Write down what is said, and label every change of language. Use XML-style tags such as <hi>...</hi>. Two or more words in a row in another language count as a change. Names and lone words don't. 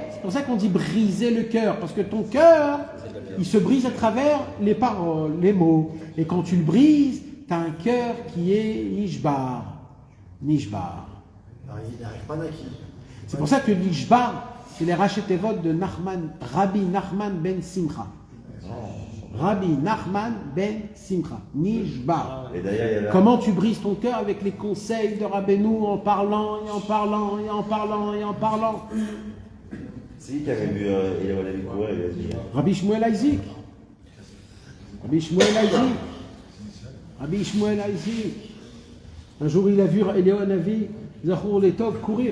<fr>C'est pour ça qu'on dit briser le cœur. Parce que ton cœur, il se brise à travers les paroles, les mots. Et quand tu le brises, tu as un cœur qui est nishbar. Nishbar. Il n'arrive pas naquis. C'est pour ça que nishbar, c'est les rachetevot de Rabbi Nachman ben Simcha. Rabbi Nachman ben Simcha. Nishbar. Comment tu brises ton cœur avec les conseils de Rabbeinu en parlant et en parlant et en parlant et en parlant. C'est qui avait vu Eliyahu Hanavi courir, il a dit. Rabbi Shmuel Isaac. Rabbi Shmuel Isaac. Rabbi Shmuel Isaac. Un jour, il a vu Eliyahu Hanavi,</fr> <he>זכור לטוב,</he> <fr>courir.</fr>